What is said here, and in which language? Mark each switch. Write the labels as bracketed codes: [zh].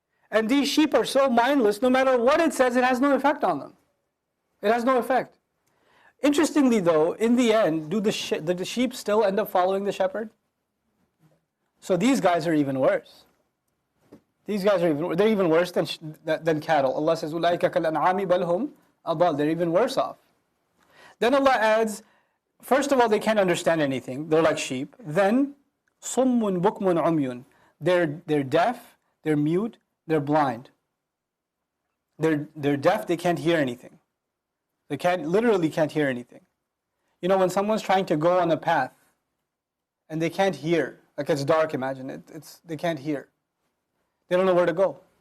[en] And these sheep are so mindless, no matter what it says, it has no effect on them. It has no effect. Interestingly though, in the end, do the sheep still end up following the shepherd? So these guys are even worse. These guys are they're even worse than cattle. Allah says, [ar] أُولَٰئِكَ كَالْأَنْعَامِ بَلْ هُمْ أَضَلُّ. [en] They're even worse off. Then Allah adds, first of all, they can't understand anything. They're like sheep. [ar] Then, صُمٌّ بُكْمٌ عُمْيٌ. [en] They're deaf, they're mute, they're blind. They're deaf, they can't hear anything. They literally can't hear anything. When someone's trying to go on a path and they can't hear, like it's dark, imagine, they can't hear. They don't know where to go.